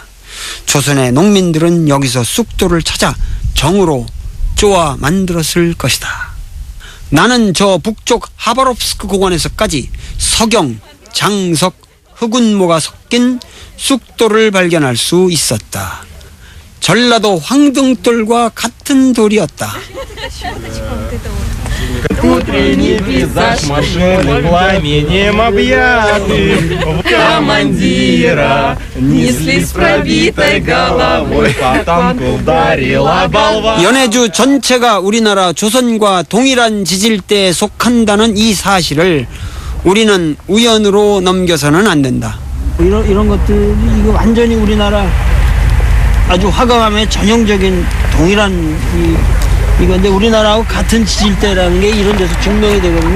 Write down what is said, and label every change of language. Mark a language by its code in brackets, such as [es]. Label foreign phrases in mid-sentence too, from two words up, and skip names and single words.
[ko] 조선의 농민들은 여기서 쑥돌을 찾아 정으로 쪼아 만들었을 것이다. 나는 저 북쪽 하바롭스크 고관에서까지 석영, 장석, 흑운모가 섞인 쑥돌을 발견할 수 있었다. 전라도 황등돌과 같은 돌이었다. [ru] Утренний пейзаж машины пламенем объяты в командира несли с пробитой головой по танку ударила болван. [ko] 연해주 전체가 우리나라 조선과 동일한 지질대에 속한다는 이 사실을 우리는 우연으로 넘겨서는 안 된다. 이런 것들이 이거 완전히 우리나라 아주 화강암의 전형적인 동일한 이건데 우리나라하고 같은 지질대라는 게 이런 데서 증명이 되거든요.